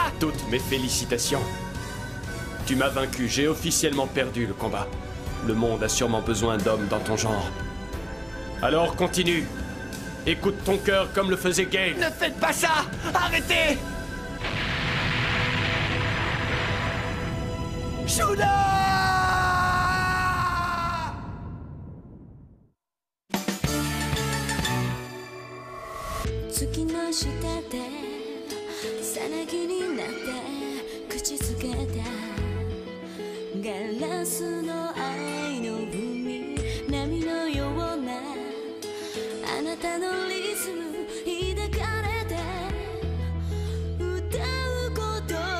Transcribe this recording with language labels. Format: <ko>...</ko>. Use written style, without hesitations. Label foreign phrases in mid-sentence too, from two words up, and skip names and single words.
<fr>Toutes mes félicitations. Tu m'as vaincu, j'ai officiellement perdu le combat. Le monde a sûrement besoin d'hommes dans ton genre. Alors continue. Écoute ton cœur comme le faisait Gale. Ne faites pas ça! Arrêtez! Judas!</fr> <ja>月の下でさなぎになって口づけたガラスの愛の海波のようなあなたのリズム抱かれて歌うこと</ja>